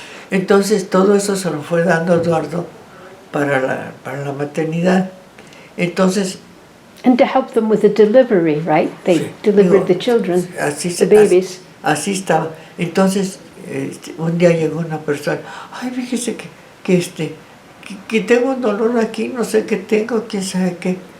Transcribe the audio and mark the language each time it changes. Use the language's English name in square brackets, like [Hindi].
[Spanish] Entonces todo eso se lo fue dando Eduardo para la maternidad. Entonces, [English] And to help them with the delivery, right? They [Spanish] sí, [English] delivered the children, the babies. [Spanish] Así estaba. Entonces, un día llegó una persona: ay, fíjese que tengo un dolor aquí, no sé qué tengo, quién sabe qué.